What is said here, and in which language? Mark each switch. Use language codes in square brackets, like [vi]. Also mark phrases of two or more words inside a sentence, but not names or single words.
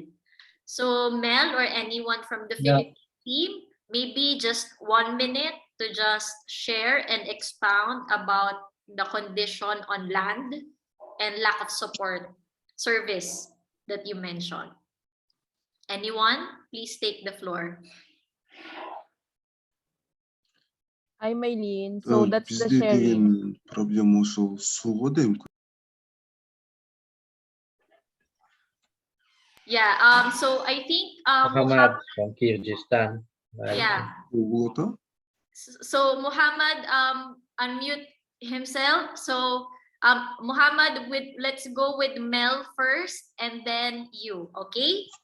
[en] So Mel or anyone from the Philippine team, maybe just 1 minute to just share and expound about the condition on land and lack of support service that you mentioned. Anyone, please take the floor. Hi, Maylene. So that's the sharing. [ky] проблема ошол сууга да мүмкүн. [en] Yeah, so I think Muhammad from Kyrgyzstan. Yeah. So Muhammad unmute himself. So Muhammad, let's go with Mel first and then you, okay?